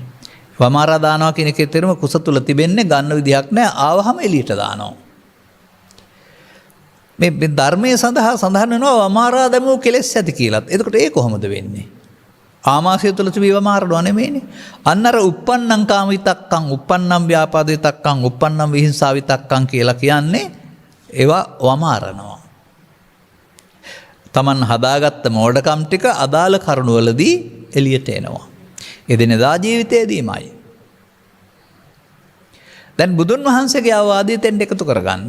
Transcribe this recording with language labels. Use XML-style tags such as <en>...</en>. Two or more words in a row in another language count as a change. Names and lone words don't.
<si>වමාරා දානවා කියන එකේ තේරුම කුස තුල තිබෙන්නේ ගන්න විදිහක් නැහැ. ආවහම එළියට දානවා. මේ ධර්මයේ සඳහා සඳහන් වෙනවා වමාරා දමෝ කෙලෙස් ඇති කියලාත්. එතකොට ඒ කොහොමද වෙන්නේ? ආමාශය තුළ තිබී වමාරනවා නෙමෙයිනේ. අන්න අර</si> <pi>uppannam කාම විතක්කං, uppannam ව්‍යාපාද විතක්කං, uppannam විහිංසා විතක්කං</pi> <si>කියලා කියන්නේ ඒවා වමාරනවා. තමන් හදාගත්ත මෝඩකම් ටික අදාළ කරුණවලදී එළියට එනවා. එදිනෙදා ජීවිතයේදීමයි. දැන් බුදුන් වහන්සේගේ අවවාදය තෙන්ට එකතු කරගන්න.</si>